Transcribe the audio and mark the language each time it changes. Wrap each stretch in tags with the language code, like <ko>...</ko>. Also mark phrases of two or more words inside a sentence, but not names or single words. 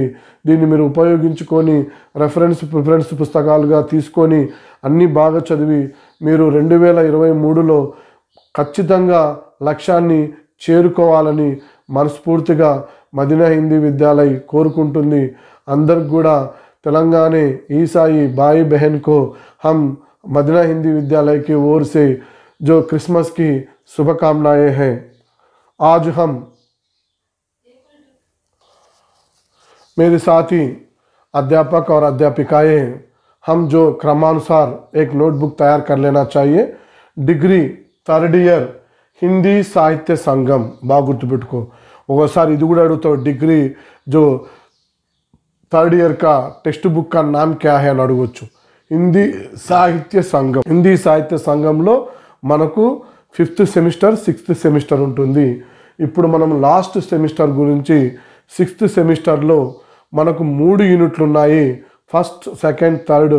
<te>దీన్ని మీరు ఉపయోగించుకొని ప్రిఫరెన్స్ పుస్తకాలుగా తీసుకొని అన్నీ బాగా చదివి మీరు 2023లో ఖచ్చితంగా లక్ష్యాన్ని చేరుకోవాలని మనస్ఫూర్తిగా మదీనా హిందీ విద్యాలయ్ కోరుకుంటుంది. అందరికి కూడా</te> <hi>तेलंगाना ईसाई भाई बहन को हम मदीना हिंदी विद्यालय की ओर से जो क्रिसमस की शुभकामनाएं हैं। आज हम मेरे साथी अध्यापक और अध्यापिकाएं हम जो क्रमानुसार एक नोटबुक तैयार कर लेना चाहिए।</hi> <en>degree 3rd year</en> <te>हिंदी साहित्य संगम बाగా గుర్తుపెట్టుకో। ఒకసారి ఇది కూడా అడుగుతావు, డిగ్రీ</te> <hi>जो 3rd ईयर का टेक्स्ट बुक का नाम क्या है</hi> <te>అని అడగొచ్చు। హిందీ సాహిత్య సంఘం, హిందీ సాహిత్య సంఘంలో మనకు</te> <en>5th semester 6th semester</en> <te>ఉంటుంది। ఇప్పుడు మనం</te> <en>last semester</en> <te>గురించి 6th సెమిస్టర్లో మనకు 3 యూనిట్లు ఉన్నాయి,</te> <en>first second third.</en>